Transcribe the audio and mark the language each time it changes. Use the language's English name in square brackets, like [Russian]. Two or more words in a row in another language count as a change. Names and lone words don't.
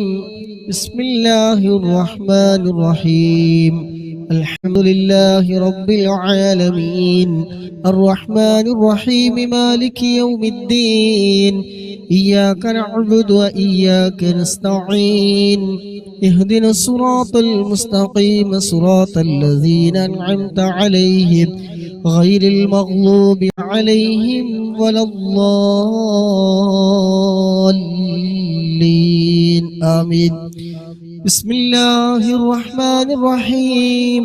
[Arabic] بسم الله الرحمن الرحيم. الحمد لله رب العالمين. الرحمن الرحيم. مالك يوم الدين. إياك نعبد و إياك نستعين. اهدنا الصراط المستقيم صراط الذين أنعمت عليهم غير المغضوب عليهم ولا الضالين آمين. بسم الله الرحمن الرحيم.